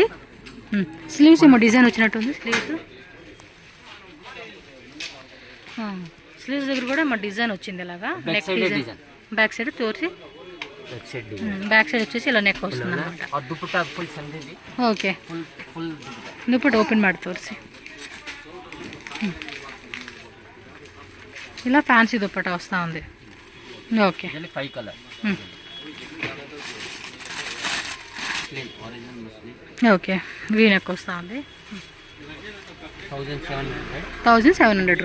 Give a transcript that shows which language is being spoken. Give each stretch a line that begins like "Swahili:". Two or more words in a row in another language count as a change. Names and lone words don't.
Telugu: స్లీవ్స్ ఏమో డిజైన్ వచ్చినట్టుంది. స్లీవ్స్ దగ్గర కూడా మా డిజైన్ వచ్చింది ఇలాగా, నెక్ డిజైన్. బ్యాక్ సైడ్ తోర్చి, బ్యాక్ సైడ్ వచ్చేసి ఇలా నెక్ వస్తుంది అనమాట. ఓకే,
Kannada: ದುಪ್ಪಟ್ಟ ಓಪನ್ ಮಾಡಿ ತೋರಿಸಿ.
Telugu: ఇలా ఫ్యాన్సీ దుప్పట్టా వస్తూ ఉంది. ఓకే, 5 కలర్. ఓకే, వీ నెక్ వస్తూ ఉంది. 1700